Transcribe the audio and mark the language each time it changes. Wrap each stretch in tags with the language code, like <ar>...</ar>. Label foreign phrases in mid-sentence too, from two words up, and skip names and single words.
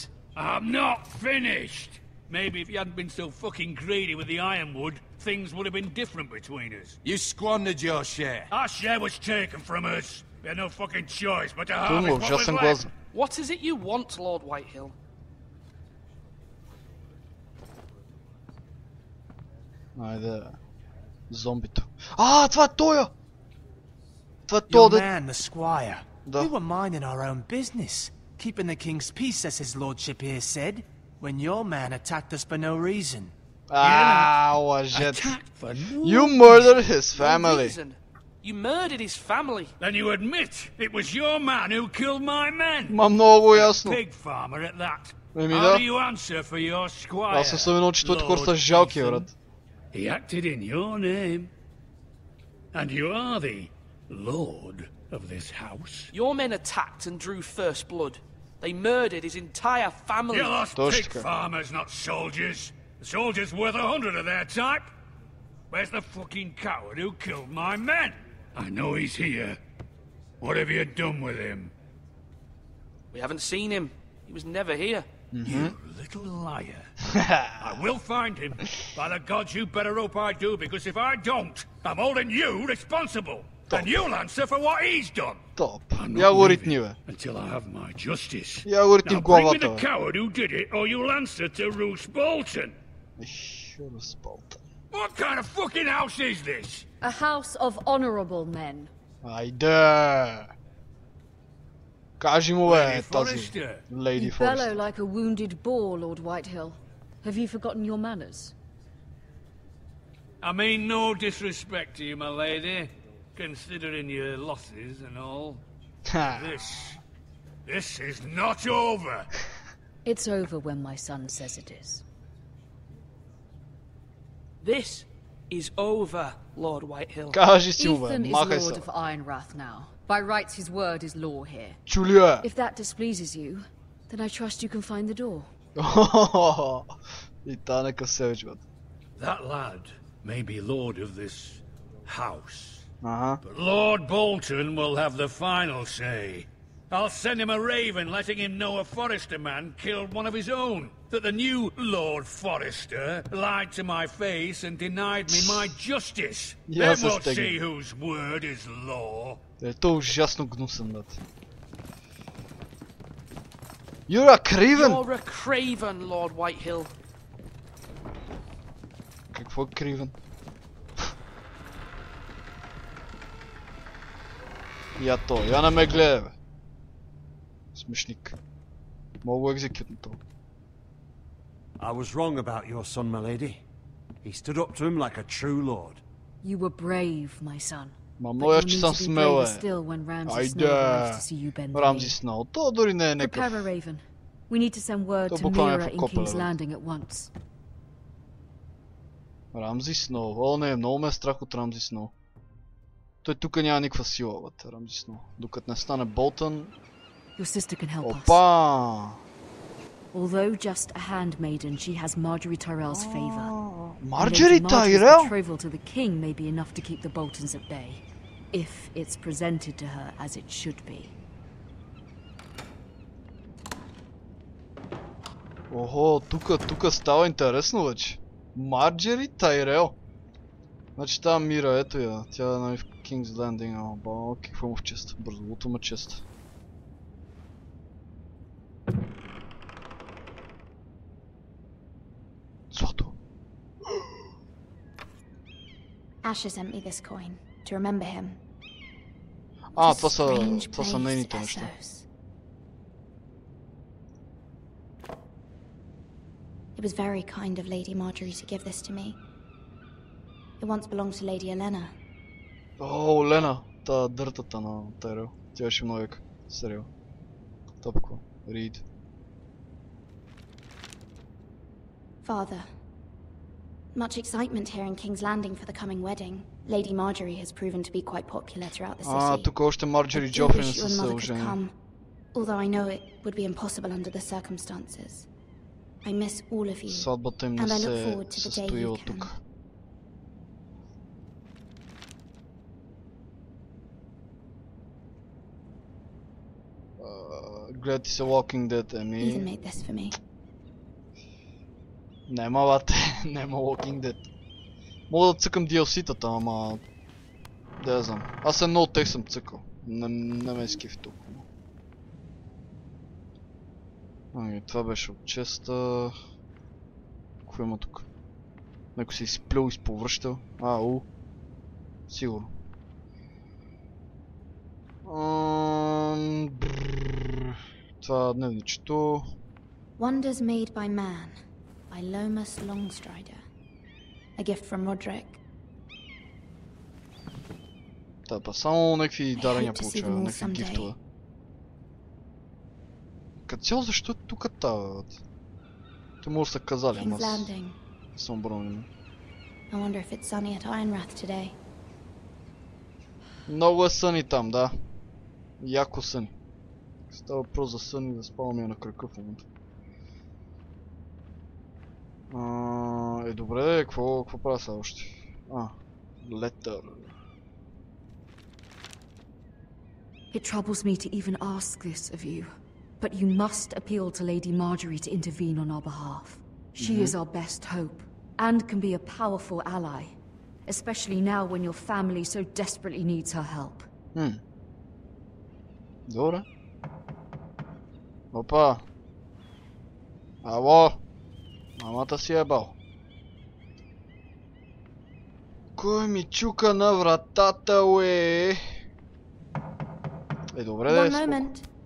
<en>I'm not finished. Maybe if you hadn't been so fucking greedy with the ironwood, things would have been different between us. You squandered your share. Our share was taken from us. We had no fucking choice but to harvest what was left. What is it you want, Lord Whitehill?</en> <bg>Айде. Зомбито. Това е тоя! Това е</bg> <en>Your</en> <bg>тоя,</bg> <en>man, the squire.</en> <bg>Да.</bg> <en>We were minding our own business, keeping the king's peace, as his lordship here said, when your man attacked us for no reason.</en> <bg>Лъжец.</bg> <en>You murdered his family. You murdered his family. Then you admit it was your man who killed my men.</en> <bg>Ма много ясно.</bg> <en>Pig farmer at that.</en> <bg>Еми</bg> <en>How</en> <bg>да.</bg> <en>do you answer for your squire?</en> <bg>Аз съм виновен, че твоите хора са жалки, брат.</bg> <en>He acted in your name. And you are the lord of this house. Your men attacked and drew first blood. They murdered his entire family. You lost pig farmers, not soldiers. The soldiers worth 100 of their type. Where's the fucking coward who killed my men? I know he's here. What have you done with him? We haven't seen him. He was never here. You little liar. I will find him. By the gods, you better hope I do, because if I don't, I'm holding you responsible. And you'll answer for what he's done.</en> <bg>Топ. Я го ритни, бе.</bg> <en>Until I have my justice.</en> <bg>Я го ритни в главата,</bg> <en>Now bring me the coward who did it, or you'll answer to Roose Bolton. Roose Bolton. What kind of fucking house is this? A house of honorable men.</en> <bg>Айде! Кажи му, бе, тази Lady</bg> <en>You bellow Forrester. like a wounded boar, Lord Whitehill. Have you forgotten your manners? I mean no disrespect to you, my lady, considering your losses and all. This is not over. It's over when my son says it is. This is over, Lord Whitehill.</en> <bg>Кажи си му, бе,</bg> <en>Ethan is</en> <bg>махай</bg> <en>Lord</en> <bg>се.</bg> <en>of Ironrath now. By rights, his word is law here.</en> <bg>Чулия!</bg> <en>If that displeases you, then I trust you can find the door.</en> <bg>И та нека севич, бе.</bg> <en>That lad may be lord of this house, But Lord Bolton will have the final say. I'll send him a raven letting him know a Forrester man killed one of his own. That the new Lord Forrester lied to my face and denied me my justice. Then we'll see whose word is law.</en> <bg>То ужасно гнусен, брат.</bg> <en>You're a craven! You're a craven, Lord Whitehill.</en> <bg>Какво е кривен? Я то, я не ме гледа, бе. Смешник. Мога го екзекютна това.</bg> <en>I was wrong about your son, milady. He stood up to him like a true lord. You were brave, my son.</en> <bg>Ма много че съм смел, Айде! Рамзи Сноу. То дори не е некъв.</bg> <en>Prepare a raven. We need to send word to Mira in King's Landing at once.</en> <bg>Рамзи Сноу. О, не, много ме е страх от Рамзи Сноу. Той тук няма никаква сила, бе, Рамзи Сноу. Докато не стане Болтън...</bg> <en>Your sister can help us.</en> <bg>Опа!</bg> <en>Although just a handmaiden, she has Marjorie Tyrell's favor. Marjorie Tyrell? Betrothal to the king may be enough to keep the Boltons at bay, if it's presented to her as it should be.</en> <bg>Охо, тука става интересно вече. Марджери Тайрел. Значи тази Мира, ето я. Тя е в King's Landing. Ба, какво му в чест? Бързовото ме чест. Злато.</bg> <en>Asher sent me this coin to remember him.</en> <bg>Това са нейните неща.</bg> <en>It was very kind of Lady Marjorie to give this to me. It once belonged to Lady Elena.</en> <bg>О, Лена! Та дъртата на Тайрел. Тя беше много яка. Сериал. Топко.</bg> <en>Read. Father, much excitement here in King's Landing for the coming wedding. Lady Marjorie has proven to be quite popular throughout the city.</en> <bg>Тук още Марджори Джофри не са се ожени.</bg> <en>Although I know it would be impossible under the circumstances. I miss all of you.</en> <bg>Сватбата им не се състои от тук. Гледай се Walking Dead, еми...</bg> <en>Ethan made this for me.</en> <bg>Нема, бате, нема Walking Dead. Мога да цъкам DLC-тата, ама... Да знам. Аз много тех съм цъкал. Не ме изкифи толкова. Ами, това беше от честа... Какво има тук? Некой се изплюл, изповръщал. Сигурно. Това дневничето...</bg> <en>Wonders made by man, by Lomas Longstrider. A gift from Roderick.</en> <bg>Та, само някакви дарения получава, някакви гифтове. Като цяло, защо е тук това? Те може да са казали, ама аз не съм обърнал. Много е съни там, да. Яко съни. Става въпрос за съни, да спаваме на крака в момента. Добре, какво правя сега още?</bg> <en>Letter. It troubles me to even ask this of you, but you must appeal to Lady Marjorie to intervene on our behalf. She is our best hope, and can be a powerful ally, especially now when your family so desperately needs her help.</en> <bg>Добре. Опа! Ало! Мамата си ебал. Кой ми чука на вратата, уе? Добре, да е споко.</bg>